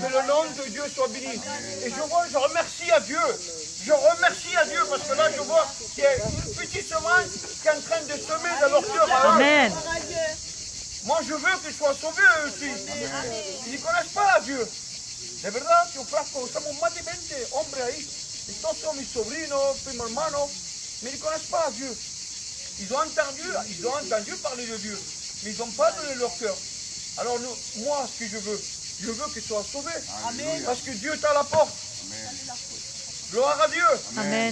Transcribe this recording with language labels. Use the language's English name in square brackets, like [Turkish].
[French] Que le nom de Dieu soit béni. Et je remercie à Dieu. Je remercie à Dieu parce que là, je vois qu'il y a une petite semence qui est en train de semer dans leur cœur. Amen. Moi, je veux qu'ils soient sauvés eux aussi. Ils ne connaissent pas Dieu. [Spanish] De verdad, yo frasco, somos más de 20 hombres ahí. Y todos son mis sobrinos, primos hermanos. [French] Mais ils ne connaissent pas Dieu. Ils ont entendu parler de Dieu. Mais ils n'ont pas donné leur cœur. Alors moi, ce que je veux qu'ils soient sauvés. Alléluia. Parce que Dieu est à la porte. Amen. Gloire à Dieu. Amen.